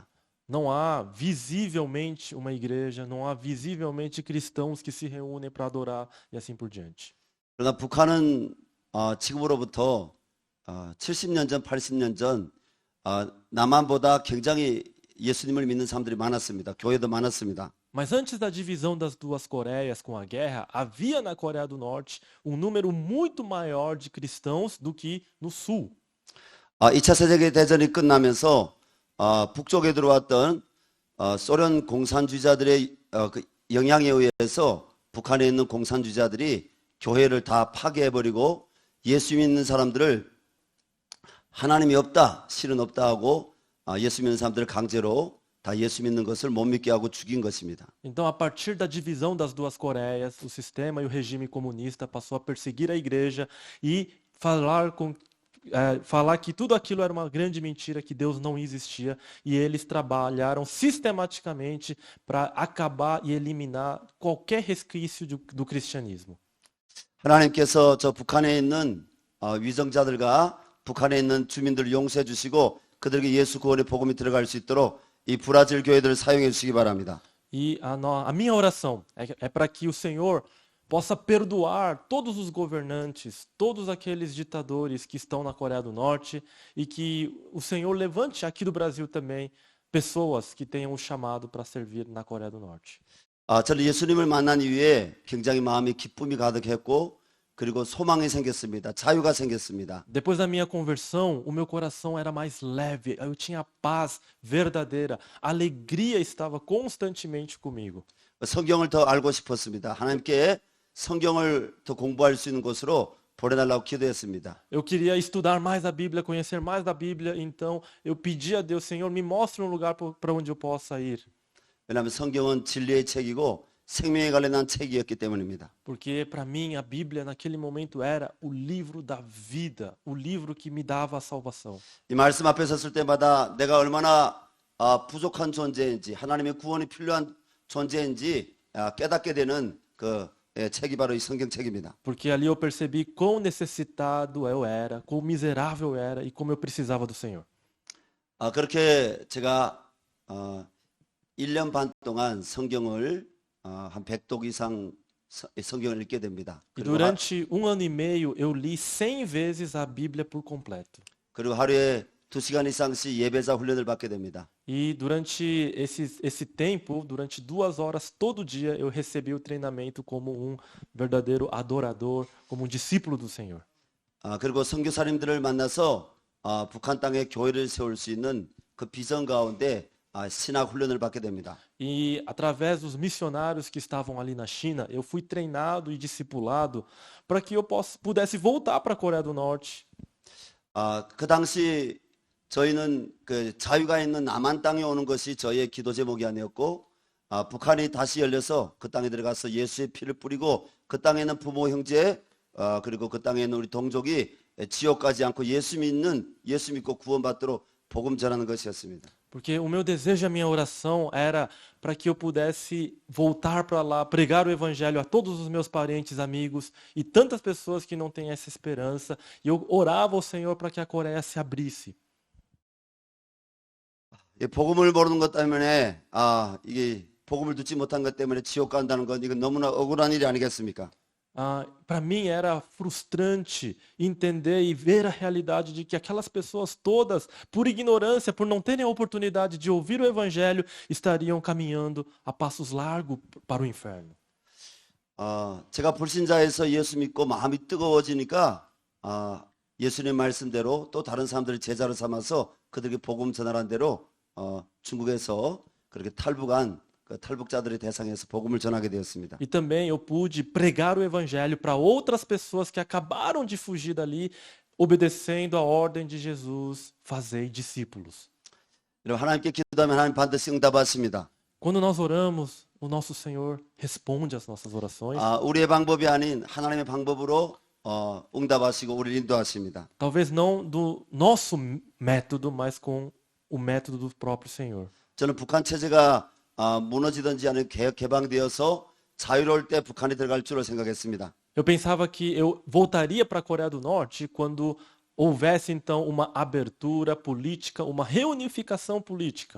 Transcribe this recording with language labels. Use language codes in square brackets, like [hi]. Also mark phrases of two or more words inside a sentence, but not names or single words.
[pt] Não há visivelmente uma igreja, não há visivelmente cristãos que se reúnem para adorar e assim por diante. [ko] 그러나 북한은 지금으로부터 70년 전, 80년 전 남한보다 굉장히 예수님을 믿는 사람들이 많았습니다. 교회도 많았습니다. [pt] Mas antes da divisão das duas Coreias com a guerra, havia na Coreia do Norte um número muito maior de cristãos do que no sul. [ko] 2차 세계대전이 끝나면서 북쪽에 들어왔던 소련 공산주의자들의 그 영향에 의해서 북한에 있는 공산주의자들이 교회를 다 파괴해버리고 예수 믿는 사람들을 하나님이 없다, 실은 없다 하고 예수 믿는 사람들을 강제로 다 예수 믿는 것을 못 믿게 하고 죽인 것입니다. [pt] Então, a partir da divisão das duas Coreias, o sistema e o regime comunista passou a perseguir a igreja e falar que tudo aquilo era uma grande mentira, que Deus não existia, e eles trabalharam sistematicamente para acabar e eliminar qualquer resquício do cristianismo. [ko] 하나님께서 저 북한에 있는 위정자들과 북한에 있는 주민들을 용서해 주시고 그들에게 예수 구원의 복음이 들어갈 수 있도록 이 브라질 교회들을 사용해 주시기 바랍니다. [pt] E a minha oração é para que o Senhor possa perdoar todos os governantes, todos aqueles ditadores que estão na Coreia do Norte e que o Senhor levante aqui do Brasil também pessoas que tenham o chamado para servir na Coreia do Norte. [ko] 저는 예수님을 만난 i후에 굉장히 마음이 기쁨이 가득했고 그리고 소망이 생겼습니다. 자유가 생겼습니다. [pt] Depois da minha conversão, o meu coração era mais leve, eu tinha paz verdadeira, a alegria estava constantemente comigo. [ko] 성경을 더 알고 싶었습니다. 하나님께 성경을 더 공부할 수 있는 곳으로 보내달라고 기도했습니다. [pt] Eu queria estudar mais a Bíblia, conhecer mais da Bíblia, então eu pedi a Deus, Senhor, me mostre um lugar para onde eu possa ir. [ko] 왜냐하면 성경은 진리의 책이고 생명에 관련한 책이었기 때문입니다. [pt] Porque para mim a Bíblia naquele momento era o livro da vida, o livro que me dava a salvação. [ko] 이 말씀 앞에 섰을 때마다 내가 얼마나 부족한 존재인지 하나님의 구원이 필요한 존재인지 깨닫게 되는 그 책이 바로 이 성경책입니다. [pt] Porque ali eu percebi quão necessitado eu era, quão miserável eu era e como eu precisava do Senhor. [ko] 그렇게 제가 1년 반 동안 성경을 한 100독 이상 성경을 읽게 됩니다. [pt] E durante ano e meio eu li 100 vezes a Bíblia por completo. [ko] 그리고 하루에 2시간 이상씩 예배자 훈련을 받게 됩니다. [pt] E durante esse tempo, durante 2 horas todo dia, eu recebi o treinamento como um verdadeiro adorador, como um discípulo do Senhor. [ko] 그리고 선교사님들을 만나서 북한 땅에 교회를 세울 수 있는 그 비전 가운데 신학 훈련을 받게 됩니다. [pt] E através dos missionários que estavam ali na China, eu fui treinado e discipulado para que eu pudesse voltar para a Coreia do Norte. [ko] 그 당시 저희는 그 자유가 있는 남한 땅에 오는 것이 저희의 기도 제목이 아니었고 북한이 다시 열려서 그 땅에 들어가서 예수의 피를 뿌리고 그 땅에 있는 부모 형제 그리고 그 땅에 있는 우리 동족이 지옥 가지 않고 예수 믿고 구원받도록 복음 전하는 것이었습니다. [pt] Porque o meu desejo, a minha oração era para que eu pudesse voltar para lá, pregar o evangelho a todos os meus parentes, amigos e tantas pessoas que não têm essa esperança. E eu orava ao Senhor para que a Coreia se abrisse. [ko] 복음을 모르는 것 때문에 이게 복음을 듣지 못한 것 때문에 지옥 간다는 건 이건 너무나 억울한 일이 아니겠습니까? [pt] Para mim era frustrante entender e ver a realidade de que aquelas pessoas todas, por ignorância, por não terem a oportunidade de ouvir o evangelho, estariam caminhando a passos largos para o inferno. [ko] 제가 불신자에서 예수 믿고 마음이 뜨거워지니까 예수님 말씀대로 또 다른 사람들을 제자로 삼아서 그들에게 복음 전하라는 대로 중국에서 그렇게 탈북한 탈북자들의 대상에서 복음을 전하게 되었습니다. [pt] E também eu pude pregar o evangelho para outras pessoas que acabaram de fugir dali, obedecendo a ordem de Jesus, fazei discípulos. [ko] 여러분 하나님께 기도하면 하나님 반드시 응답하십니다. [pt] Quando nós oramos, o nosso Senhor responde às nossas orações. [ko] 우리의 방법이 아닌 하나님의 방법으로 응답하시고 우리를 인도하십니다. [pt] Talvez não do nosso método, mas com o método do próprio Senhor. [ko] 저는 북한 체제가 무너지든지 아니면 개방되어서 자유로울 때 북한에 들어갈 줄로 생각했습니다. [pt] Eu pensava que eu voltaria para a Coreia do Norte quando houvesse então uma abertura política, uma reunificação política.